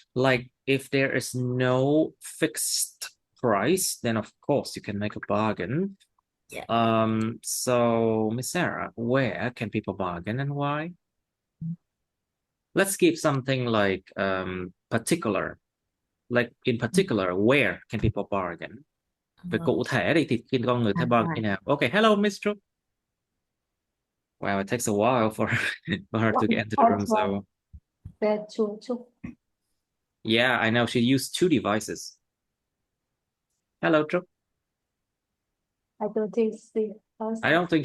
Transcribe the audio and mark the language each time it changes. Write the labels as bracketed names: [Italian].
[English] Like if there is no fixed price, then of course you can make a bargain. Yeah. So Miss Sarah, where can people bargain and why? Let's give something like particular. Like in particular, where can people bargain? [Vietnamese] Về cụ thể đi thì khi con người ta bargain như nào? [English] Okay, hello Miss Trúc. Wow, it takes a while for her to get into the room. So yeah, I know she used 2 devices. Hello, Trúc. I don't think